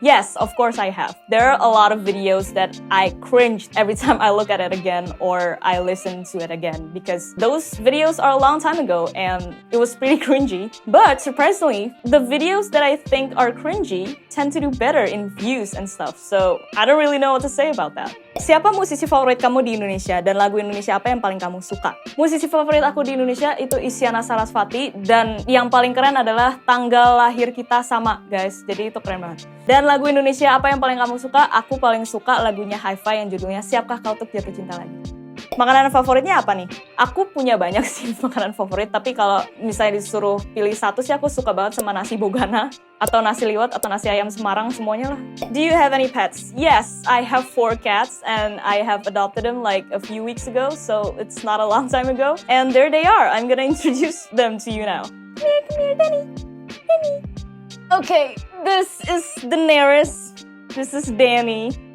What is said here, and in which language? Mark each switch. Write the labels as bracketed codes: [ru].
[en] Yes, of course I have. There are a lot of videos that I cringe every time I look at it again or I listen to it again because those videos are a long time ago and it was pretty cringy. But surprisingly, the videos that I think are cringy tend to do better in views and stuff. So I don't really know what to say about that. [id] Siapa musisi favorit kamu di Indonesia dan lagu Indonesia apa yang paling kamu suka? Musisi favorit aku di Indonesia itu Isyana Sarasvati dan yang paling keren adalah tanggal lahir kita sama, guys. Jadi itu keren banget. Dan lagu Indonesia apa yang paling kamu suka? Aku paling suka lagunya Hi-Fi yang judulnya Siapkah Kau Untuk Jatuh Cinta Lagi. Makanan favoritnya apa nih? Aku punya banyak sih makanan favorit, tapi kalau misalnya disuruh pilih satu sih aku suka banget sama nasi bogana, atau nasi liwet, atau nasi ayam Semarang, semuanya lah. [en] Do you have any pets? Yes, I have 4 cats and I have adopted them like a few weeks ago, so it's not a long time ago. And there they are. I'm gonna introduce them to you now. Come here, Danny. Danny. Okay, this is Daenerys. This is Danny.